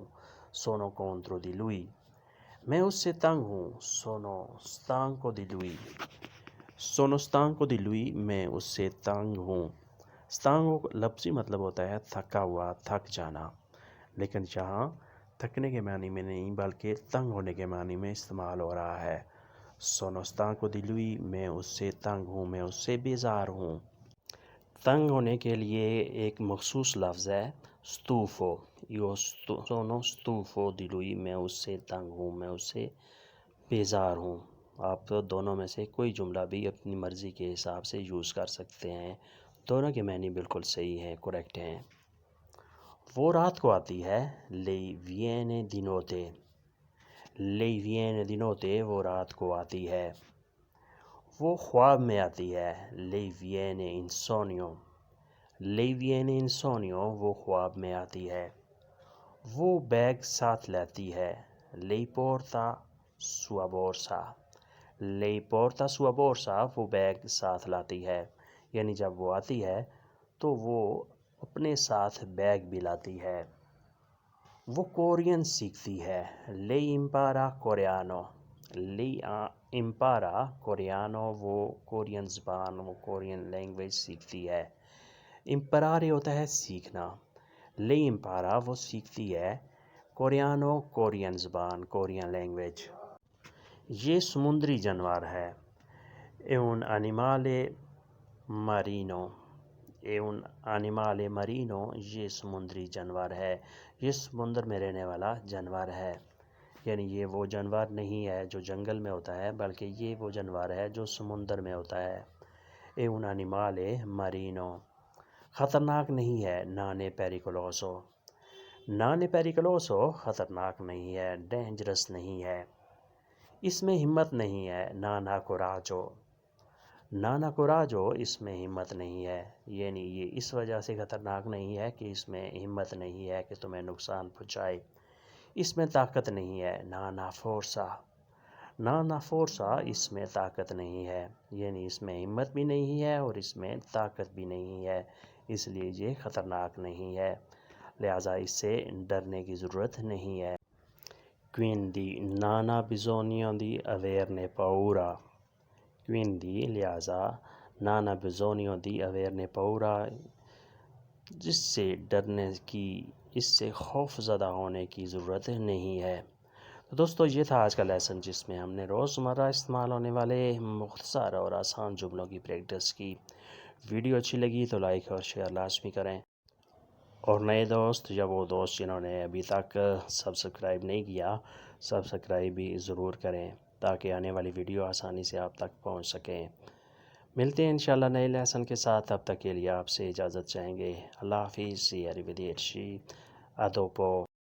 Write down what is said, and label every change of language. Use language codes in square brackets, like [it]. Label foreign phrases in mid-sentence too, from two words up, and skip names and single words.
[it] sono contro di lui [ur] میں اس سے تنگ ہوں. [it] sono stanco di lui sono stanco di lui [ur] میں اس سے تنگ ہوں. stanco لفظی مطلب ہوتا ہے تھکا ہوا, تھک جانا, لیکن یہاں تھکنے کے معنی میں نہیں بلکہ تنگ ہونے کے معنی میں استعمال ہو رہا ہے. [it] sono stanco di lui [ur] میں اس سے تنگ ہوں, میں اس سے بیزار ہوں. تنگ ہونے کے لیے ایک مخصوص لفظ ہے [it] stufo io sono stufo di lui [ur] میں اس سے تنگ ہوں, میں اس سے بیزار ہوں. آپ دونوں میں سے کوئی جملہ بھی اپنی مرضی کے حساب سے یوز کر سکتے ہیں, دونوں کے معنی بالکل صحیح ہیں, کریکٹ ہیں. وہ رات کو آتی ہے [it] lei viene di notte lei viene di notte [ur] وہ رات کو آتی ہے. وہ خواب میں آتی ہے [it] lei viene in sogno lei viene in sogno [ur] وہ خواب میں آتی ہے. وہ بیگ ساتھ لیتی ہے [it] lei porta sua borsa lei porta sua borsa [ur] وہ بیگ ساتھ لاتی ہے. یعنی جب وہ آتی ہے تو وہ اپنے ساتھ بیگ بھی لاتی ہے. وہ کورین سیکھتی ہے [it] lei impara coreano lei impara coreano [ur] وہ کورین زبان, وہ [en] Korean language [ur] سیکھتی ہے. imparare ہوتا ہے سیکھنا, [it] lei impara [ur] وہ سیکھتی ہے coreano کورین زبان, [en] Korean language. [ur] یہ سمندری جانور ہے [it] è un animale marino è un animale marino [ur] یہ سمندری جانور ہے, یہ سمندر میں رہنے والا جانور ہے. یعنی یہ وہ جانور نہیں ہے جو جنگل میں ہوتا ہے, بلکہ یہ وہ جانور ہے جو سمندر میں ہوتا ہے. [it] è un animale marino. [ur] خطرناک نہیں ہے [it] non è pericoloso non è pericoloso [ur] خطرناک نہیں ہے, ڈینجرس نہیں ہے. اس میں ہمت نہیں ہے [it] non ha coraggio non ha coraggio [ur] اس میں ہمت نہیں ہے. یعنی یہ اس وجہ سے خطرناک نہیں ہے کہ اس میں ہمت نہیں ہے کہ تمہیں نقصان پہنچائے. اس میں طاقت نہیں ہے [it] non ha forza non ha forza [ur] اس میں طاقت نہیں ہے. یعنی اس میں ہمت بھی نہیں ہے اور اس میں طاقت بھی نہیں ہے, اس لیے یہ خطرناک نہیں ہے, لہٰذا اس سے ڈرنے کی ضرورت نہیں ہے. [it] quindi non ha bisogno di averne paura quindi لہٰذا non ha bisogno di averne paura [ur] جس سے ڈرنے کی, اس سے خوف زدہ ہونے کی ضرورت نہیں ہے. تو دوستو یہ تھا آج کا لیسن جس میں ہم نے روزمرہ استعمال ہونے والے مختصر اور آسان جملوں کی پریکٹس کی. ویڈیو اچھی لگی تو لائک اور شیئر لازمی کریں, اور نئے دوست یا وہ دوست جنہوں نے ابھی تک سبسکرائب نہیں کیا, سبسکرائب بھی ضرور کریں تاکہ آنے والی ویڈیو آسانی سے آپ تک پہنچ سکیں. ملتے ہیں انشاءاللہ نئے لیسن کے ساتھ, تب تک کے لیے آپ سے اجازت چاہیں گے. اللہ حافظ, [it] arrivederci, a dopo.